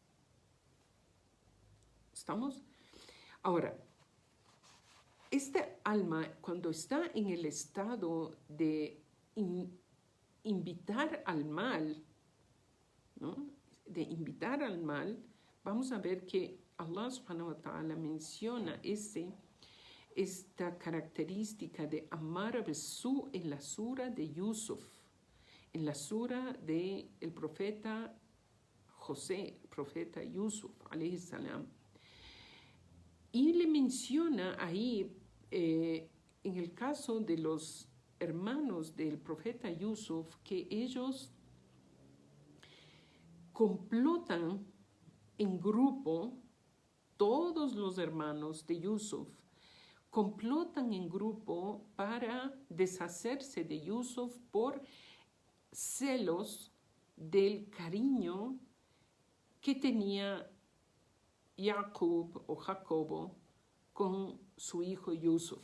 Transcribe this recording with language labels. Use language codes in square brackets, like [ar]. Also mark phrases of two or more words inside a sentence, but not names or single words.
[es] ¿Estamos? Ahora, esta alma, cuando está en el estado de invitar al mal, ¿no?, de invitar al mal, vamos a ver que Allah [ar] سبحانه وتعالى [es] menciona esta característica de amar a Besú en la sura de Yusuf, en la sura del profeta José, el profeta Yusuf, [ar] عليه السلام. [es] Y le menciona ahí, en el caso de los hermanos del profeta Yusuf, que ellos complotan en grupo, todos los hermanos de Yusuf, complotan en grupo para deshacerse de Yusuf por celos del cariño que tenía Jacob o Jacobo con su hijo Yusuf.